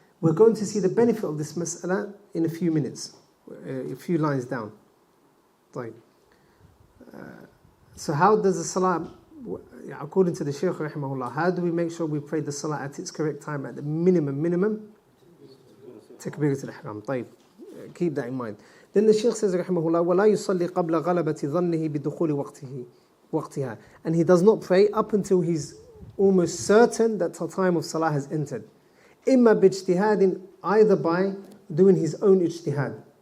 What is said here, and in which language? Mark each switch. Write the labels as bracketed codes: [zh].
[en] We're going to see the benefit of this mas'ala in a few minutes, a few lines down. Right. So how does the salah, according to the Shaykh rahimahullah, how do we make sure we pray the salah at its correct time, at the minimum? Takbirat al-ihram. طيب. Keep that in mind. Then the Shaykh says rahimahullah, [ar] وَلَا يُصَلِّي قَبْلَ غَلَبَةِ ظَنِّهِ بِدُخُولِ وَقْتِهَا. [en] And he does not pray up until he's almost certain that the time of salah has entered. [ar] إِمَّا بِاجْتِهَادٍ, [en] either by doing his own ijtihad.